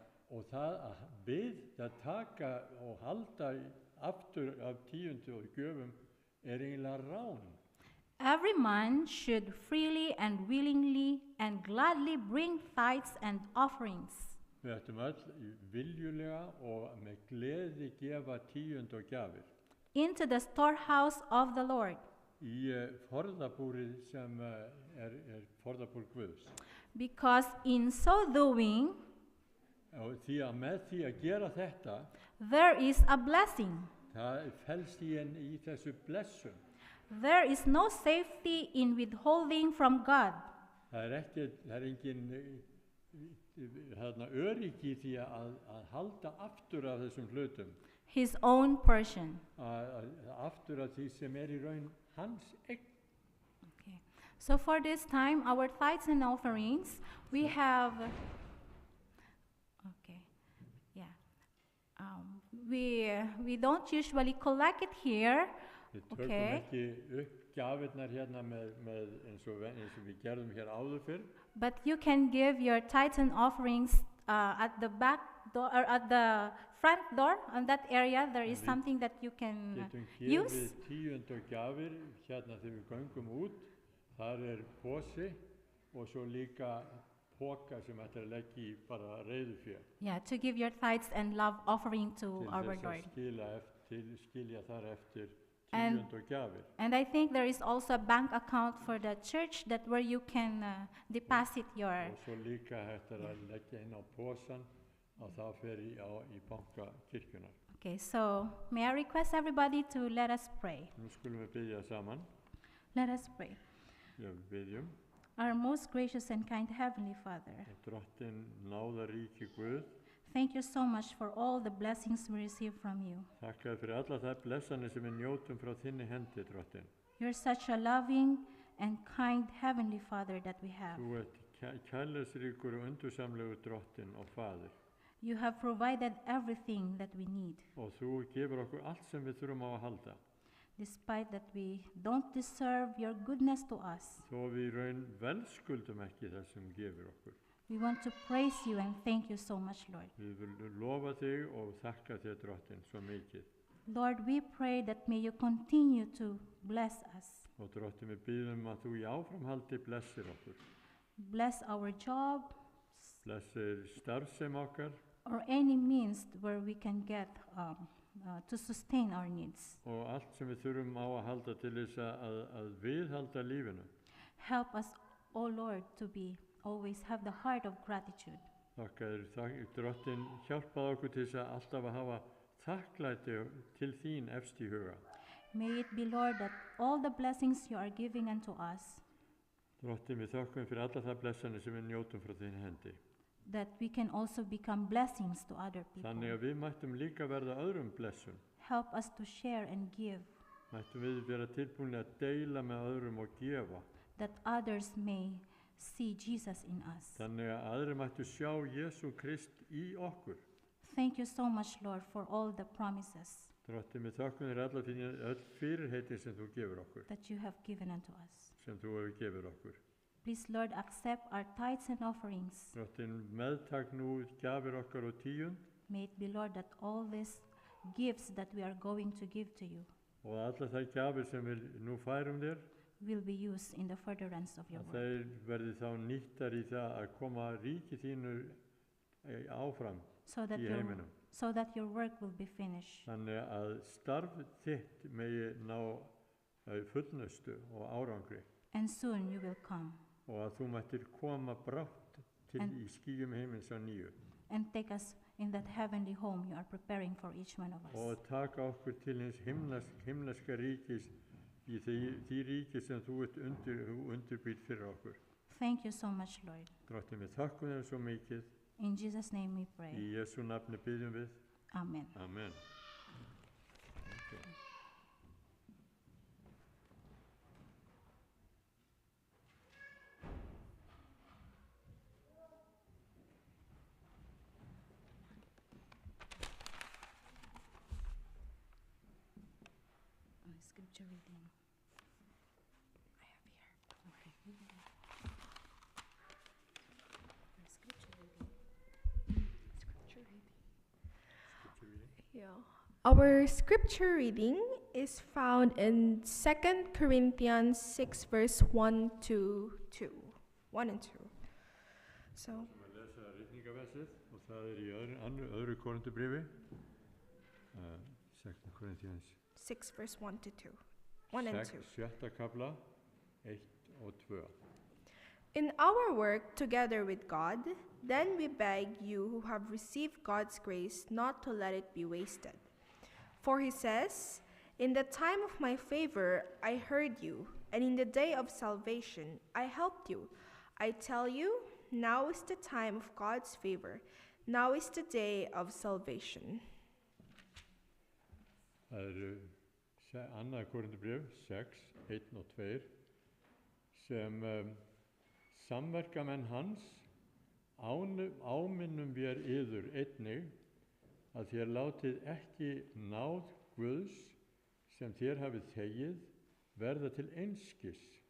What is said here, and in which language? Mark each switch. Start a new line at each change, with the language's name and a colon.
Icelandic: Og það að taka og halda aftur af tíundu og gjöfum er eiginlega rán.
English: Every man should freely and willingly and gladly bring tithes and offerings
Icelandic: Við ættum öll viljulega og með gleði gefa tíund og gjafir
English: into the storehouse of the Lord,
Icelandic: í forðabúrið sem er forðabúr Guðs.
English: because in so doing
Icelandic: Og því að með því að gera þetta,
English: there is a blessing.
Icelandic: það felst í þessu blessun.
English: There is no safety in withholding from God.
Icelandic: Það er engin öryggi í því að halda aftur af þessum hlutum,
English: His own portion.
Icelandic: aftur af því sem er í raun hans eign.
English: Okay. So for this time, our tithes and offerings, we have. Okay. Yeah. We don't usually collect it here.
Icelandic: Við tökum
English: Okay.
Icelandic: ekki upp gjafirnar hérna með eins og við gerðum hér áður fyrr.
English: But you can give your tithes and offerings at the back door or at the front door. On that area, there is We something that you can
Icelandic: Getum
English: use.
Icelandic: gefið tíund og gjafir hérna þegar við göngum út. Þar er posi og svo líka póka sem ættir að leggja í bara reiðufé.
English: Yeah, to give your tithes and love offering to
Icelandic: Til
English: our
Icelandic: þess
English: Lord.
Icelandic: að skilja þar eftir
English: And-
Icelandic: tíund og gjafir.
English: And I think there is also a bank account for the church that where you can deposit your.
Icelandic: Og svo líka hægt að leggja inn á posan og það fer í banka kirkjunar.
English: Okay, so may I request everybody to let us pray.
Icelandic: Nú skulum við biðja saman.
English: Let us pray.
Icelandic: Já, við biðjum.
English: Our most gracious and kind Heavenly Father,
Icelandic: Drottinn náðaríki Guð,
English: thank you so much for all the blessings we receive from you.
Icelandic: þakka þér fyrir alla þær blessanir sem við njótum frá þinni hendi, Drottinn.
English: You're such a loving and kind Heavenly Father that we have.
Icelandic: Þú ert kærleiksríkur og undursamlegur Drottinn og Faðir.
English: You have provided everything that we need,
Icelandic: Og þú gefur okkur allt sem við þurfum á að halda.
English: despite that we don't deserve your goodness to us.
Icelandic: Þó við í raun velskuldum ekki það sem gefur okkur.
English: We want to praise you and thank you so much, Lord.
Icelandic: Við viljum lofa þig og þakka þér, Drottinn, svo mikið.
English: Lord, we pray that may you continue to bless us.
Icelandic: Og Drottinn, við biðjum að þú í áframhaldi blessir okkur.
English: Bless our jobs
Icelandic: Blessir starfsem okkar
English: or any means where we can get to sustain our needs.
Icelandic: og allt sem við þurfum á að halda til þess að viðhalda lífinu.
English: Help us, O Lord, to be always have the heart of gratitude.
Icelandic: Þakka þér, Drottinn, hjálpaðu okkur til þess að alltaf að hafa þakklæti til þín efst í huga.
English: May it be, Lord, that all the blessings you are giving unto us
Icelandic: Drottinn, við þökkum fyrir alla það blessanir sem við njótum frá þín hendi.
English: that we can also become blessings to other people.
Icelandic: Þannig að við mættum líka verða öðrum blessun.
English: Help us to share and give,
Icelandic: Mættum við vera tilbúin að deila með öðrum og gefa.
English: that others may see Jesus in us.
Icelandic: Þannig að aðrir mættu sjá Jesú Krist í okkur.
English: Thank you so much, Lord, for all the promises
Icelandic: Drottinn, við þökkum þér alla þín öll fyrirheitin sem þú gefur okkur,
English: that you have given unto us.
Icelandic: sem þú hefur gefur okkur.
English: Please, Lord, accept our tithes and offerings.
Icelandic: Drottinn, meðtak nú gjafir okkar og tíund
English: May it be, Lord, that all these gifts that we are going to give to you
Icelandic: og alla þær gjafir sem við nú færum þér,
English: will be used in the furtherance of your
Icelandic: að
English: word,
Icelandic: þeir verði þá nýttar í það að koma ríki þínu áfram
English: so that
Icelandic: í
English: your,
Icelandic: heiminum.
English: so that your work will be finished.
Icelandic: Þannig að starf þitt megi ná fullnustu og árangri
English: And soon you will come
Icelandic: og að þú mættir koma brátt til En- í skýjum heimins á nýju
English: and take us in that heavenly home you are preparing for each one of us.
Icelandic: og taka okkur til hins himneska ríkis í því ríki sem þú ert undirbýrt fyrir okkur.
English: Thank you so much, Lord.
Icelandic: Drottinn, við þökkum þér svo mikið.
English: In Jesus' name we
Icelandic: Í
English: pray.
Icelandic: Jesú nafni biðjum við.
English: Amen. Amen. Okay. Scripture reading. I have here. Okay. Scripture reading. Yeah. Our scripture reading is found in 2 Corinthians 6 verse 1 to 2. 1 and 2. So,
Icelandic: Við ætlum að lesa ritningaversið og það í öðru Korinthubréfi.
English: 2 Corinthians 6 verse 1 to 2. 1 and 2.
Icelandic: 7. kapla 1 og 2.
English: In our work together with God, then we beg you who have received God's grace not to let it be wasted. For he says, "In the time of my favor I heard you, and in the day of salvation I helped you." I tell you, now is the time of God's favor. Now is the day of salvation.
Icelandic: Það annað Korinthubréf 6, 1 og 2 sem samverkamenn hans áminnum við yður einnig að þér látið ekki náð Guðs sem þér hafið þegið verða til einskis.